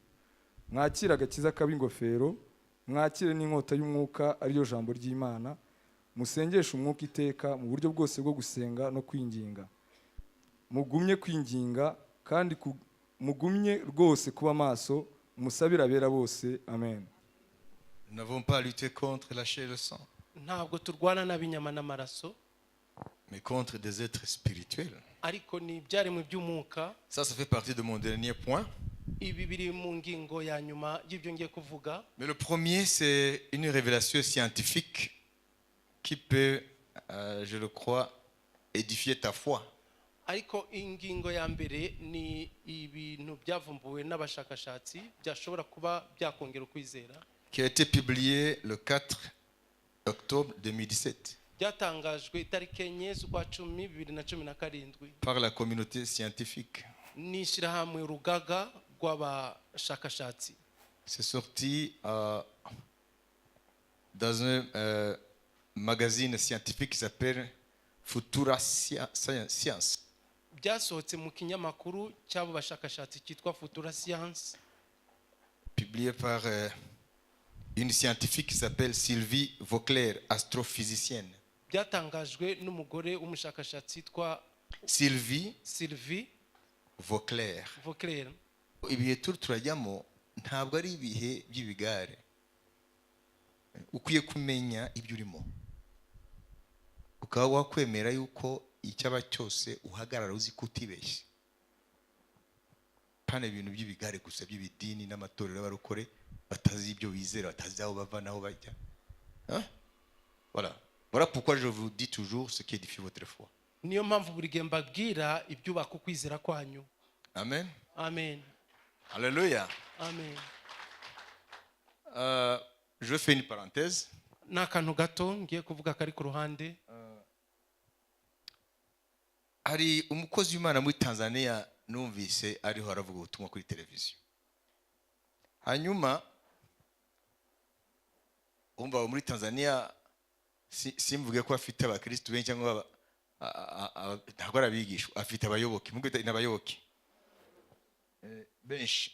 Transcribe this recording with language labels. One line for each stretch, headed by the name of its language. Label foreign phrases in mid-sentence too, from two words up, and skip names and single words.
Kinyarwanda: Mwakire agakiza k'ab'ingofero, mwakire n'inkota y'umwuka ariyo jambo ry'Imana, musengeshe umwuka iteka mu buryo bwose bwo gusenga no kwinginga. Mugumye kwinginga kandi mugumye rwose kuba maso, musabira abera bose. Amen.
French: Nous n'avons pas à lutter contre la chair et le sang,
Kinyarwanda: ntabwo turwana n'abinyama n'amaraso,
French: mais contre des êtres spirituels.
Kinyarwanda: ariko ni ibyaremwe by'umwuka.
French: Ça fait partie de mon dernier point.
Kinyarwanda: Ibi biri mu ngingo ya nyuma y'ibyo ngiye kuvuga.
French: Mais le premier, c'est une révélation scientifique qui peut, je le crois, édifier ta foi.
Kinyarwanda: Ariko ingingo ya mbere ni ibintu byavumbuwe n'abashakashatsi byashobora kuba byakongera ukwizera.
French: Qui a été publié le 4 octobre 2017
Kinyarwanda: byatangajwe itariki 9 z'ukwa 10 2017
French: par la communauté scientifique.
Kinyarwanda: N'ishyirahamwe rugaga rw'abashakashatsi.
French: C'est sorti dans un magazine scientifique qui s'appelle Futura Science.
Kinyarwanda: Byasohotse mu kinyamakuru cy'abo bashakashatsi cyitwa Futura Science,
French: publié par une scientifique qui s'appelle Sylvie Vauclair, astrophysicienne.
Kinyarwanda: byatangajwe n'umugore w'umushakashatsi yitwa Sylvie Vauclair. Ibihe turajyamo ntabwo ari ibihe by'ibigare. Ukwiye kumenya ibyo urimo, ukaba wakwemera yuko icyaba cyose uhagarara uzi kutibeshya. Pana ibintu by'ibigare gusa by'ibidini n'amatorero y'abarokore batazi ibyo bizera, batazi aho bava naho bajya.
French: Voilà pourquoi je vous dis toujours ce qui édifie votre foi.
Kinyarwanda: Niyo mpamvu buri gihe mbabwira ibyubaka ukwizera kwanyu. Amen. Amen. Alléluia. Amen.
French: Je fais une parenthèse.
Kinyarwanda: N'akantu gato ngiye kuvuga kari ku ruhande. Hari umukozi w'Imana muri Tanzania numvise ariho aravuga ubutumwa kuri televiziyo. Hanyuma umva muri Tanzania simvuge ko afite abakristo benshi cyangwa ntabwo arabigisha, afite abayoboke, mugwe n'abayoboke benshi.